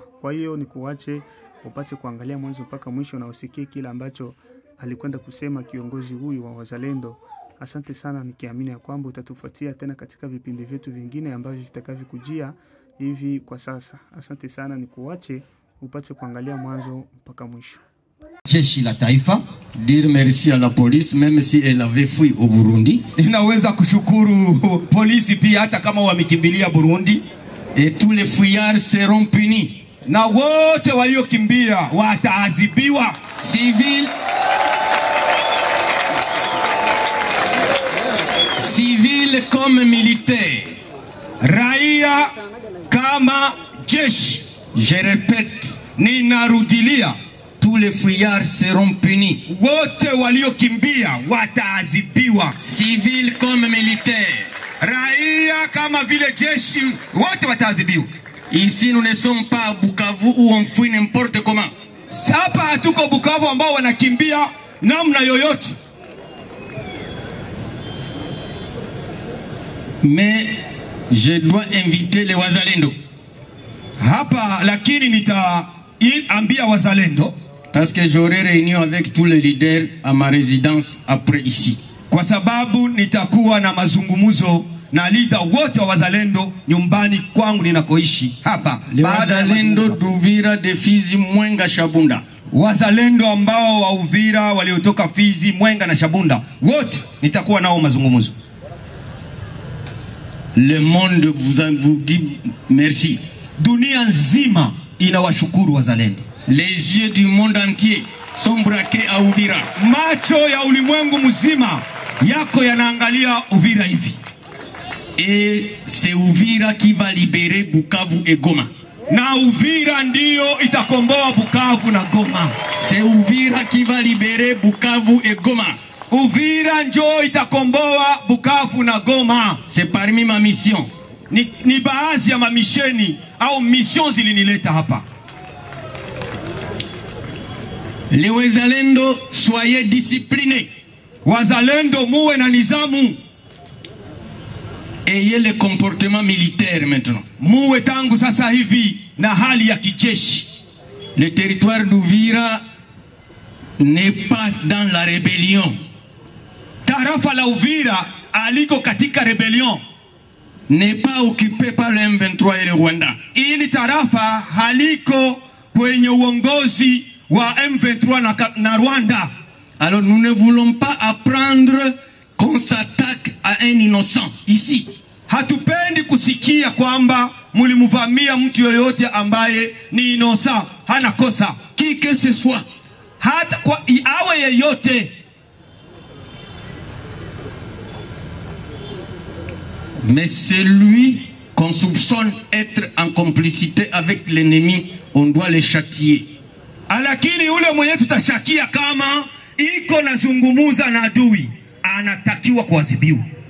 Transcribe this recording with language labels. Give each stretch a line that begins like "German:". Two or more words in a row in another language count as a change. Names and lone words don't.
Swahili: Kwa hiyo ni kuache upate kuangalia mwanzo mpaka mwisho na usikie kile ambacho alikwenda kusema kiongozi huyu wa wazalendo. Asante sana, nikiamini ya kwamba utatufuatia tena katika vipindi vyetu vingine ambavyo vitakavyokujia hivi kwa sasa. Asante sana, nikuache upate kuangalia mwanzo mpaka mwisho. Jeshi la taifa,
French: dire merci à la police même si elle avait fui au Burundi.
Swahili: Inaweza kushukuru polisi pia hata kama wamekimbilia Burundi.
French: Et tous les fuyards seront punis.
Swahili: Na wote waliokimbia wataadhibiwa.
French: Civil comme militaire.
Swahili: Raia kama jeshi.
French: Je répète,
Swahili: ninarudilia,
French: tous les fuyards seront punis.
Swahili: Wote waliokimbia wataadhibiwa.
French: Civil comme militaire.
Swahili: Raia kama vile jeshi, wote wataadhibiwa.
French: Ici nous ne sommes pas à Bukavu où on fuit n'importe comment.
Swahili: Hapa hatuko Bukavu ambao wanakimbia namna yoyote.
French: Mais je dois inviter les wazalendo.
Swahili: Hapa lakini nitaambia wazalendo
French: parce que j'aurai réunion avec tous les leaders à ma résidence après ici.
Swahili: Kwa sababu nitakuwa na mazungumzo na leader wote wa wazalendo nyumbani kwangu ninakoishi hapa.
French: Wazalendo d'Uvira, de Fizi, Mwenga, Shabunda.
Swahili: Wazalendo ambao wa Uvira waliotoka Fizi, Mwenga na Shabunda, wote nitakuwa nao mazungumzo.
French: Le monde vous dit merci.
Swahili: Dunia nzima inawashukuru wazalendo.
French: Les yeux du monde entier sont braqués à Uvira.
Swahili: Macho ya ulimwengu mzima yako yanaangalia Uvira hivi.
French: Et c'est Uvira qui va libérer Bukavu et Goma.
Swahili: Na Uvira ndio itakomboa Bukavu na Goma.
French: C'est Uvira qui va libérer Bukavu et Goma.
Swahili: Uvira ndio itakomboa Bukavu na Goma.
French: C'est parmi ma mission.
Swahili: Ni baadhi ya mamisheni au mission zilinileta hapa.
French: Les wazalendo, soyez disciplinés.
Swahili: Wazalendo muwe na nizamu.
French: Ayez le comportement militaire maintenant.
Swahili: Muwe tangu sasa hivi na hali ya kijeshi.
French: Le territoire d'Uvira n'est pas dans la rébellion.
Swahili: Tarafa la Uvira aliko katika rebellion.
French: N'est pas occupé par le M23 et le Rwanda.
Swahili: Ili tarafa haliko kwenye uongozi wa M23 na Rwanda.
French: Alors nous ne voulons pas apprendre qu'on s'attaque à un innocent ici.
Swahili: Hatupendi kusikia kwamba mulimuvamia mtu yoyote ambaye ni inosa, hana kosa.
French: Qui que ce soit.
Swahili: Hata kwa awe yeyote.
French: Mais celui qu'on soupçonne être en complicité avec l'ennemi, on doit le châtier.
Swahili: Lakini ule mwenye tutashakia kama iko nazungumuza na adui, anatakiwa kuadhibiwa.